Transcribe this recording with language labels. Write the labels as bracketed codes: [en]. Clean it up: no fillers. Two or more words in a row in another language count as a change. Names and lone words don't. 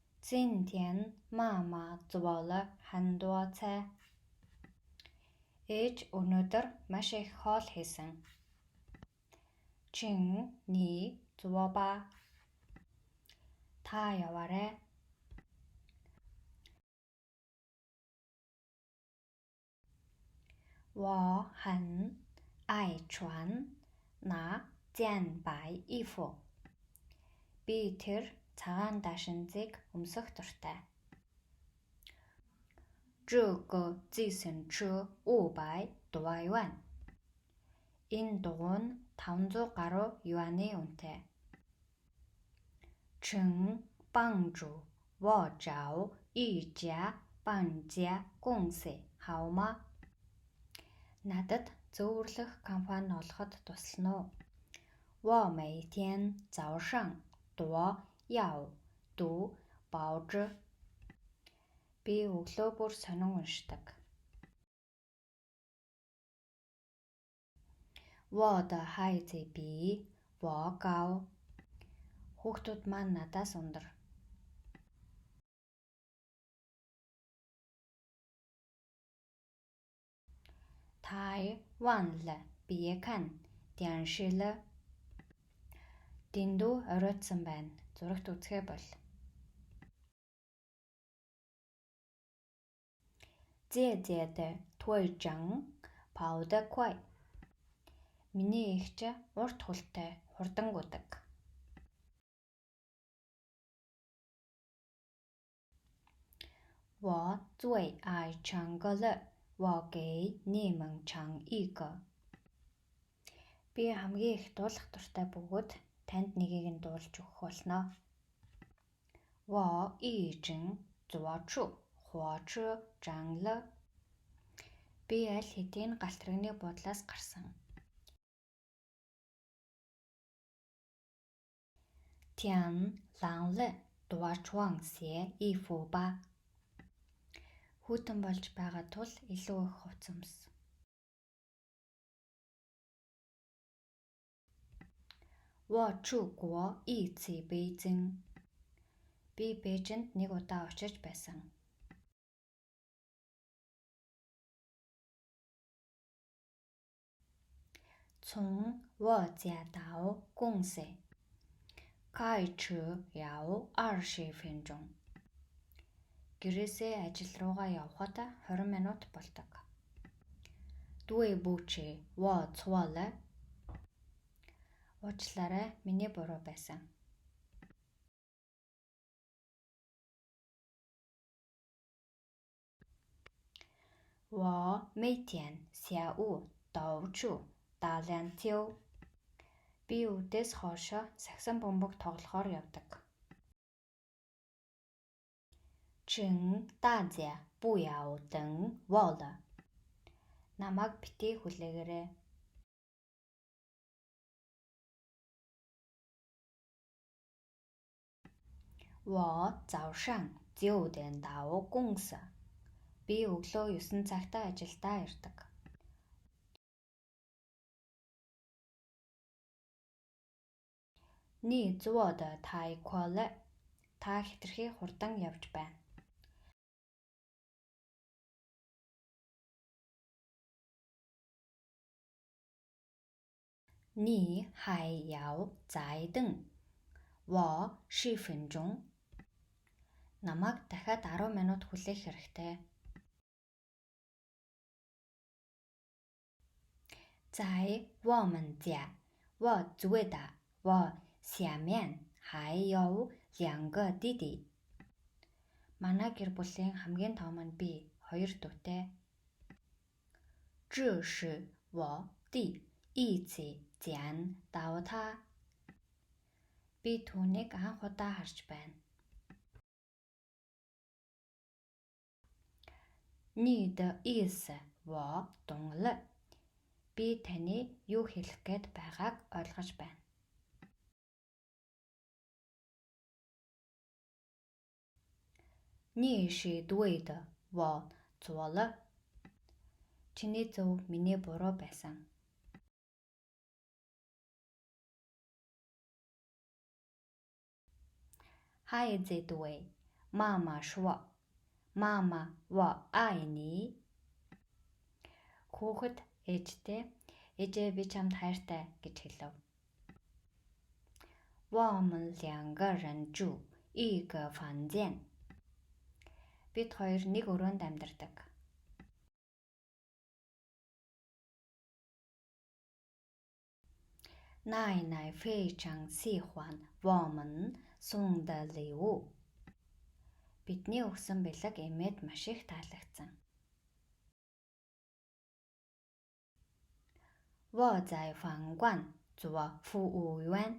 [zh] 今天妈妈做了很多菜. [mn] Ээж өнөөдөр маш их хоол хийсэн. [zh] 请你坐吧. [mn] Та яваарай. [zh] 我很爱穿那件白衣服. [mn] Би тэр цагаан дашинзыг өмсөх дуртай. [zh] 这个计程车500元. [mn] Энэ дугуй нь 500 гаруй юаний үнэтэй. [zh] 请帮助我找一家搬家公司好吗? [mn] Надад зөвөрлөх компани олоход туслана уу? [zh] 我每天早上都要读报纸. [mn] Би өглөө бүр сонин уншдаг. [zh] 我的孩子比我高. [mn] Хүүхдүүд маань надаас өндөр. [zh] 太晚了，别看电视了. [mn] Дэндүү оройтсан байна. Зурагт үзэхээ бол. [zh] 姐姐的队长跑得快. [mn] Миний эгч урт хултай хурдан гудаг. [zh] 我最爱唱歌了. 我给你们唱一个. [mn] Би хамгийн их дуулах дуртай бөгөөд танд нэгийг нь дуулж өгөх болно. [zh] 我已经坐出火车站了. [mn] Би аль хэдийн галт тэрэгний буудлаас гарсан. [zh] 天冷了，多穿些衣服吧. [mn] Хүйтэн болж байгаа тул илүү их хувцас өмс. [zh] 我去过一次北京. [mn] Би Бээжинд нэг удаа очиж байсан. [zh] 从我家到公司开车要20分钟. [mn] Гэрээсээ ажил руугаа явхад 20 минут болдог. [zh] 对不起，我错了. [mn] Уучлаарай, миний буруу байсан. [zh] 我每天下午都去打篮球. [mn] Би өдөөс хойшоо сагсан бөмбөг тоглохоор явдаг. [zh] 请大家不要等我了. [mn] Намайг битгий хүлээгээрэй. [zh] 我早上9点到公司. [mn] Би өглөө 9 цагтаа ажилдаа ирдэг. [zh] 你做得太快了. [mn] Та хэтэрхий хурдан явж байна. [zh] 你还要再等我10分钟. [mn] Намайг дахиад 10 минут хүлээх хэрэгтэй. [zh] 在我们家，我最大，我下面还有2个弟弟. [mn] Манай гэр бүлийн хамгийн том нь би, 2 дүүтэй. [zh] 这是我第一次见到他. [mn] Би түүнийг анх удаа харж байна. [zh] 你的意思我懂了. [mn] Би таны юу хэлэх гээд байгааг ойлгож байна. [zh] 你是对的，我错了. [mn] Чиний зөв, миний буруу байсан. [zh] 孩子对，妈妈说. 妈妈我爱你. [mn] Хүүхэд ээжтэй "ээжээ би чамд хайртай" гэж хэлв. [zh] 我们2个人住一个房间. [mn] Бид хоёр нэг өрөөнд амьдардаг. [zh] 奶奶非常喜欢我们送的礼物. [mn] Бидний өгсөн бэлэг эмээд маш их таалагдсан. [zh] 我在饭馆做服务员.